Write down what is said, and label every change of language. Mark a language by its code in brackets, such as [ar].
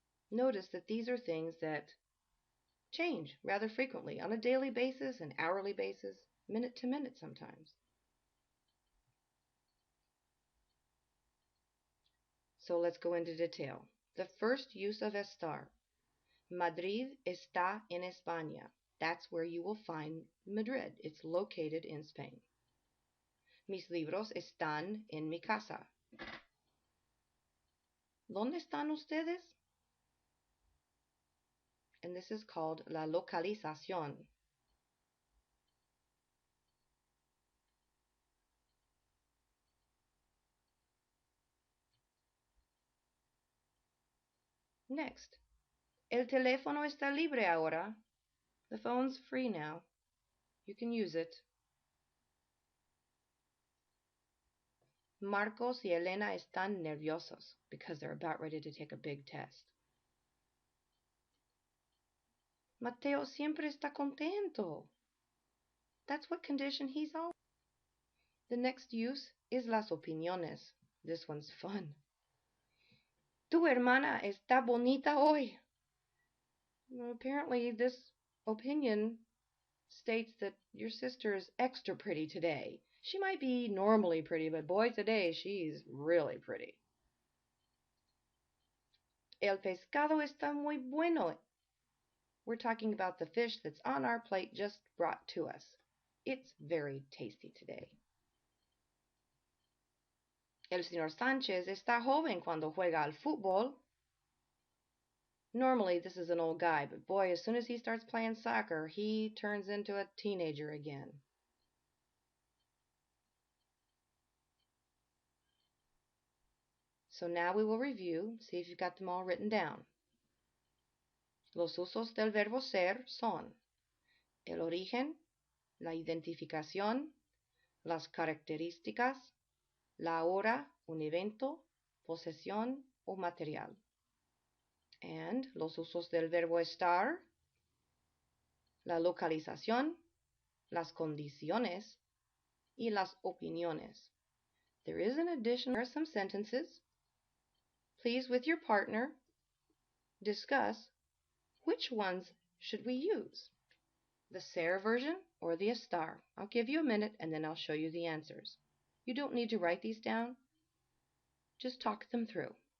[en] Notice that these are things that change rather frequently on a daily basis, an hourly basis, minute to minute sometimes. So let's go into detail. The first use of estar. [es] Madrid está en España. [en] That's where you will find Madrid. It's located in Spain. [es] Mis libros están en mi casa. ¿Dónde están ustedes? [en] And this is called la localización. [es] Next, el teléfono está libre ahora. [en] The phone's free now. You can use it. [es] Marcos y Elena están nerviosos [en] because they're about ready to take a big test. [es] Mateo siempre está contento. [en] That's what condition he's always. The next use is las opiniones. This one's fun. [es] Tu hermana está bonita hoy. [en] Well, apparently this opinion states that your sister is extra pretty today. She might be normally pretty, but boy, today she's really pretty. [es] El pescado está muy bueno. [en] We're talking about the fish that's on our plate just brought to us. It's very tasty today. [es] El señor Sánchez está joven cuando juega al fútbol. [en] Normally, this is an old guy, but boy, as soon as he starts playing soccer, he turns into a teenager again. So now we will review, see if you've got them all written down. [es] Los usos del verbo ser son el origen, la identificación, las características, la hora, un evento, posesión o material. And los usos del verbo estar, la localización, las condiciones y las opiniones. [en] There is an additional, there are some sentences. Please, with your partner, discuss which ones should we use, the ser version or the estar. I'll give you a minute and then I'll show you the answers. You don't need to write these down. Just talk them through.